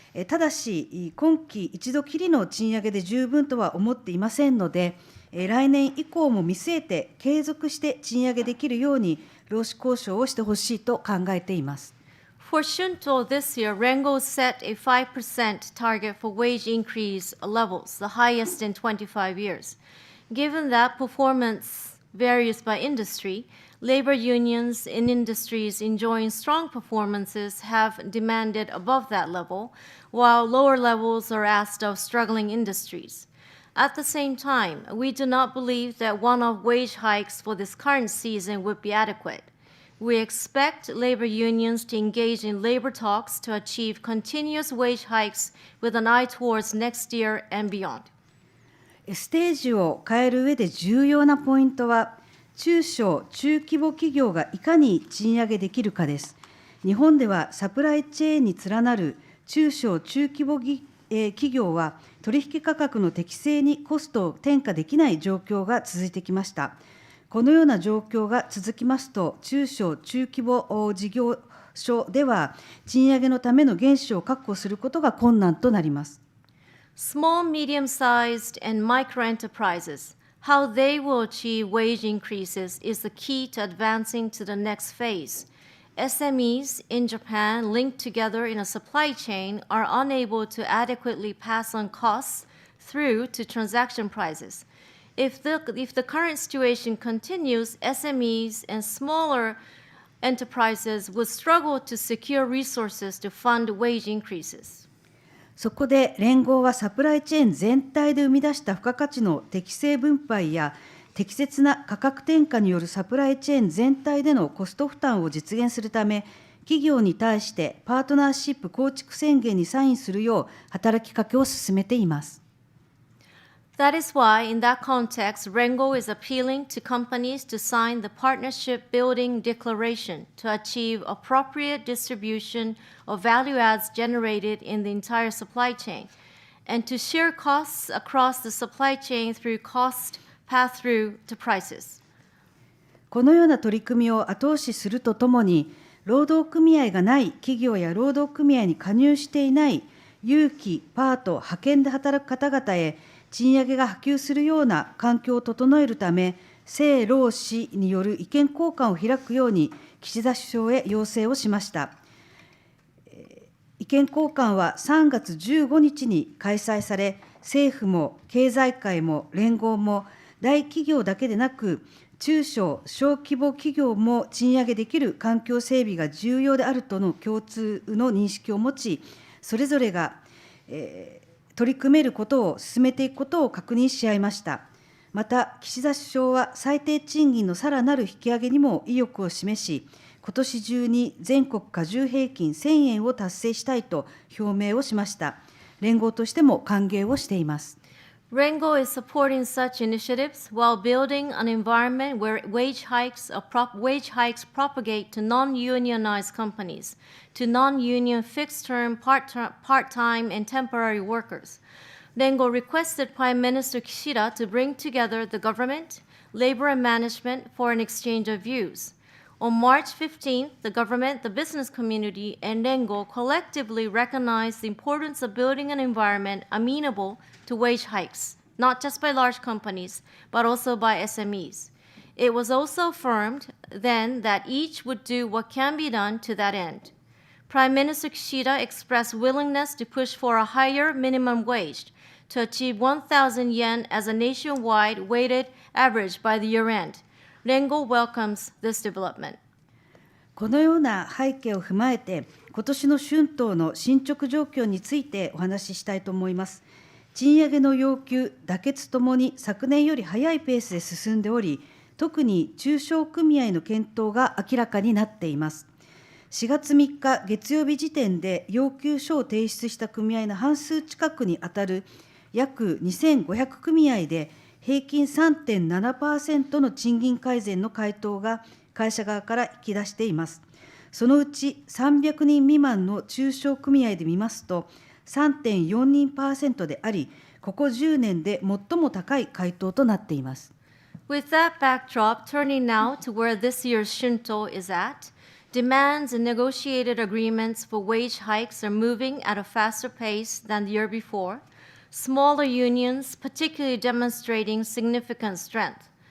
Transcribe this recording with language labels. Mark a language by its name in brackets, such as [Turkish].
[Japanese] ただし、今期一度きりの賃上げで十分とは思っていませんので、来年以降も見据えて継続して賃上げできるように労使交渉をしてほしいと考えています。 [English] For Shunto this year, RENGO set a 5% target for wage increase levels, the highest in 25 years. Given that performance varies by industry, labor unions in industries enjoying strong performances have demanded above that level, while lower levels are asked of struggling industries. At the same time, we do not believe that one-off wage hikes for this current season would be adequate. We expect labor unions to engage in labor talks to achieve continuous wage hikes with an eye towards next year and beyond. [Japanese] ステージを変える上で重要なポイントは、中小・中規模企業がいかに賃上げできるかです。日本ではサプライチェーンに連なる中小・中規模企業は取引価格の適正にコストを転嫁できない状況が続いてきました。このような状況が続きますと、中小・中規模事業所では賃上げのための原資を確保することが困難となります。 [English] Small, medium-sized, and micro-enterprises, how they will achieve wage increases is the key to advancing to the next phase. SMEs in Japan linked together in a supply chain are unable to adequately pass on costs through to transaction prices. If the current situation continues, SMEs and smaller enterprises would struggle to secure resources to fund wage increases. [Japanese] そこで連合はサプライチェーン全体で生み出した付加価値の適正分配や適切な価格転嫁によるサプライチェーン全体でのコスト負担を実現するため、企業に対してパートナーシップ構築宣言にサインするよう働きかけを進めています。 [English] That is why, in that context, RENGO is appealing to companies to sign the Partnership Building Declaration to achieve appropriate distribution of value adds generated in the entire supply chain, and to share costs across the supply chain through cost pass-through to prices. [Japanese] このような取り組みを後押しするとともに、労働組合がない企業や労働組合に加入していない有期、パート、派遣で働く方々へ、賃上げが波及するような環境を整えるため、政労使による意見交換を開くように、岸田首相へ要請をしました。意見交換は3月15日に開催され、政府も経済界も連合も大企業だけでなく、中小・小規模企業も賃上げできる環境整備が重要であるとの共通の認識を持ち、それぞれが、取り組めることを進めていくことを確認し合いました。また、岸田首相は最低賃金のさらなる引き上げにも意欲を示し、今年中に全国加重平均1000円を達成したいと表明をしました。連合としても歓迎をしています。 [English] RENGO is supporting such initiatives while building an environment where wage hikes propagate to non-unionized companies, to non-union fixed-term, part-time, and temporary workers. RENGO requested Prime Minister Kishida to bring together the government, labor, and management for an exchange of views. On March 15th, the government, the business community, and RENGO collectively recognized the importance of building an environment amenable to wage hikes, not just by large companies, but also by SMEs. It was also affirmed then that each would do what can be done to that end. Prime Minister Kishida expressed willingness to push for a higher minimum wage to achieve 1,000 yen as a nationwide weighted average by the year end. RENGO welcomes this development. [Japanese] このような背景を踏まえて、今年の春闘の進捗状況についてお話ししたいと思います。賃上げの要求、妥結ともに昨年より早いペースで進んでおり、特に中小組合の検討が明らかになっています。 4月3日月曜日時点で要求書を提出した組合の半数近くにあたる約2500組合で、平均 3.7% の賃金改善の回答が会社側から引き出しています。そのうち300人未満の中小組合で見ますと 3.42% であり、ここ10年で最も高い回答となっています。 [English] With that backdrop, turning now to where this year's Shunto is at, demands and negotiated agreements for wage hikes are moving at a faster pace than the year before. Smaller unions particularly demonstrating significant strength.